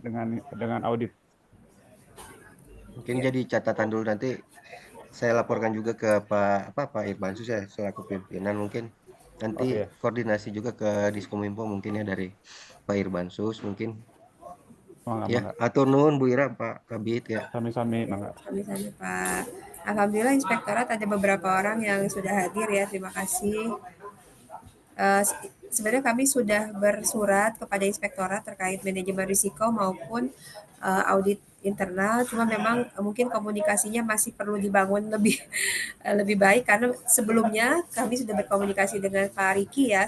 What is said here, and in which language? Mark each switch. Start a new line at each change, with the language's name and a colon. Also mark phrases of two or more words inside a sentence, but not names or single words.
Indonesian: dengan audit. Mungkin jadi catatan dulu, nanti saya laporkan juga ke Pak Irbansus ya selaku pimpinan, mungkin nanti Oke. koordinasi juga ke Diskominfo mungkin ya dari Pak Irbansus mungkin.
Sundanese: Mangga, Ya, mangga. atur nuhun Bu Ira, Pak Kabit ya. Sami-sami, mangga. Sami-sami Pak.
Indonesian: Alhamdulillah inspektorat ada beberapa orang yang sudah hadir ya. Terima kasih. Sebenarnya kami sudah bersurat kepada inspektorat terkait manajemen risiko maupun audit internal. Cuma memang mungkin komunikasinya masih perlu dibangun lebih baik karena sebelumnya kami sudah berkomunikasi dengan Pak Riki ya.